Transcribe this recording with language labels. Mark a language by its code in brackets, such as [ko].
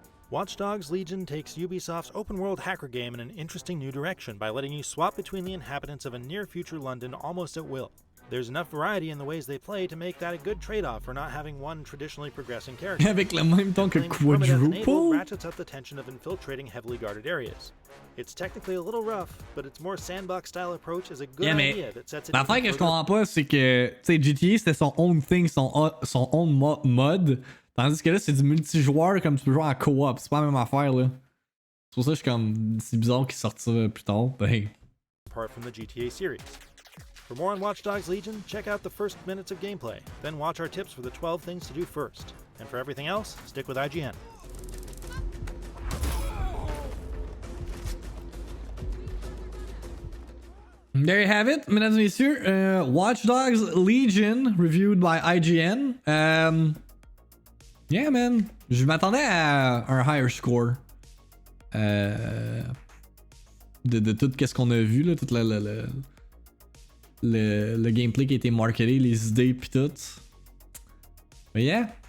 [en] Watch Dogs Legion takes Ubisoft's open-world hacker game in an interesting new direction by letting you swap between the inhabitants of a near-future London almost at will. There's enough variety in the ways they play to make that a good trade-off for not having one traditionally progressing character. [fr] Avec le même temps que Quadruple? [en] Ratchets up the tension of infiltrating heavily guarded areas. It's technically a little rough, but its more sandbox-style approach is a good idea that sets it. [fr] L'affaire que je comprends pas, c'est que, tu sais, GTA c'était son [en] own thing, [fr] son own mode, tandis que là c'est du multijoueur comme tu peux jouer en co-op, c'est pas la même affaire là. C'est pour ça que je suis comme, c'est bizarre qu'il sorte ça plus tard. Ben. [en] Apart from the GTA series. For more on Watch Dogs Legion, check out the first minutes of gameplay, then watch our tips for the 12 things to do first. And for everything else, stick with IGN. There you have it, [fr] mesdames et messieurs. [en] Watch Dogs Legion, reviewed by IGN. Yeah, man. [fr] Je m'attendais à un [en] higher score. [fr] De tout ce qu'on a vu, là, tout le gameplay qui a été marketé, les idées pis tout. Mais yeah.